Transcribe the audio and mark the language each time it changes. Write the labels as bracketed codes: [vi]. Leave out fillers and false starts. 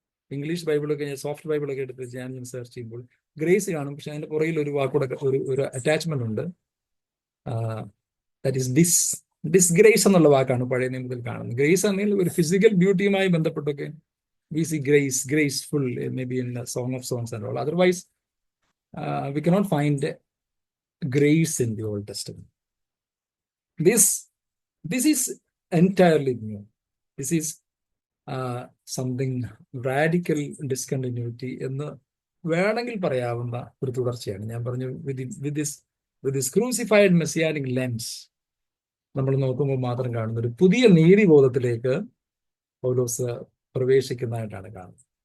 [ml] English ബൈബിളൊക്കെ, soft ബൈബിളൊക്കെ എടുത്ത് ഞാൻ search ചെയ്യുമ്പോൾ ഗ്രേസ് കാണും, പക്ഷെ അതിന്റെ പുറകിൽ ഒരു വാക്കൂടെ, ഒരു അറ്റാച്ച്മെന്റ് ഉണ്ട്. [en] that is disgrace [ml] എന്നുള്ള വാക്കാണ് പഴയ നിയമത്തിൽ കാണുന്നത്. ഗ്രേസ് ആണെങ്കിൽ ഒരു physical ബ്യൂട്ടിയുമായി ബന്ധപ്പെട്ടൊക്കെ [en] We see graceful, maybe in song of songs and all. Otherwise we cannot find grace in the Old Testament. This is entirely new. This is something radical discontinuity [ml] എന്ന് വേണമെങ്കിൽ പറയാവുന്ന ഒരു തുടർച്ചയാണ്. ഞാൻ പറഞ്ഞു [en] with this crucified messianic lens [ml] നമ്മൾ നോക്കുമ്പോൾ മാത്രം കാണുന്ന ഒരു പുതിയ നീതിബോധത്തിലേക്ക് പൗലോസ് പ്രവേശിക്കുന്നതായിട്ടാണ് കാണുന്നത്.